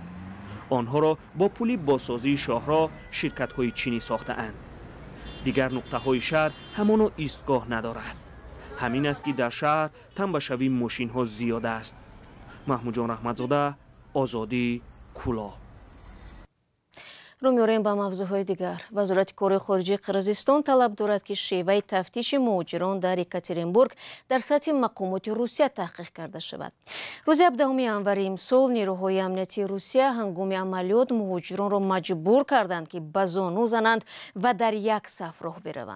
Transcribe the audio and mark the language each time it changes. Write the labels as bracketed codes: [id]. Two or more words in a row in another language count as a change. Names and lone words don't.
[tg] онҳоро бо пули бозсозии шоҳроҳ ширкатҳои чинӣ сохтаанд. дигар нуқтаҳои шаҳр ҳамоно истгоҳ надорад. ҳамин аст ки дар шаҳр тамбашавии мошинҳо зиёд аст. Маҳмудҷон Раҳматзода, Озодӣ, Кӯлоб. [fa] رو می‌آوریم با موضوعهای دیگر. وزارت کار خارجه قرقیزستان طلب دارد که شیوه تفتیش مهاجران در یکاترینبورگ در سطح مقامات روسیه تحقیق کرده شود. روز 17 январ امسال نیروهای امنیتی روسیه هنگام عملیات مهاجران را مجبور کردند که به زانو زنند و در یک صف راه بروند.